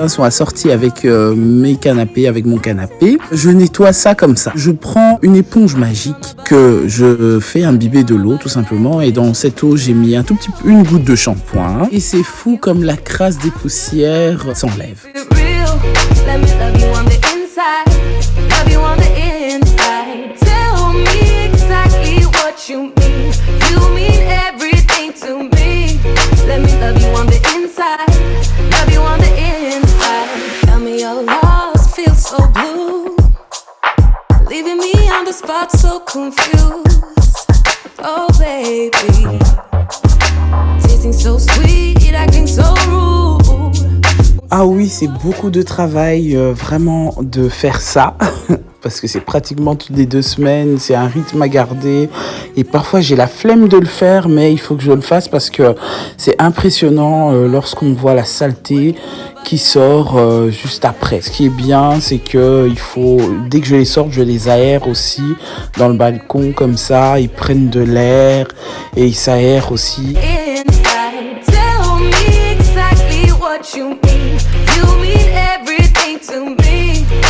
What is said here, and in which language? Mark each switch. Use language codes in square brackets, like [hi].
[fr] Ils sont assortis avec mes canapés, avec mon canapé. Je nettoie ça comme ça. Je prends une éponge magique que je fais imbiber de l'eau, tout simplement. Et dans cette eau, j'ai mis un tout petit peu, une goutte de shampoing. Et c'est fou comme la crasse des poussières s'enlève. [en] Let me love you on the inside, love you on the inside. Tell me exactly what you mean. You mean everything to me. Let me love you on the inside, love you on the inside. Tell me you're lost, feel so blue, leaving me on the spot so confused. Oh baby, tasting so sweet, acting so rude. [fr] Ah oui, c'est beaucoup de travail vraiment de faire ça. Parce que c'est pratiquement toutes les 2 semaines, c'est un rythme à garder. Et parfois, j'ai la flemme de le faire, mais il faut que je le fasse parce que c'est impressionnant lorsqu'on voit la saleté qui sort juste après. Ce qui est bien, c'est que il faut, dès que je les sorte, je les aère aussi dans le balcon comme ça. Ils prennent de l'air et ils s'aèrent aussi. [en] Inside, tell me exactly what you mean. You mean everything to me.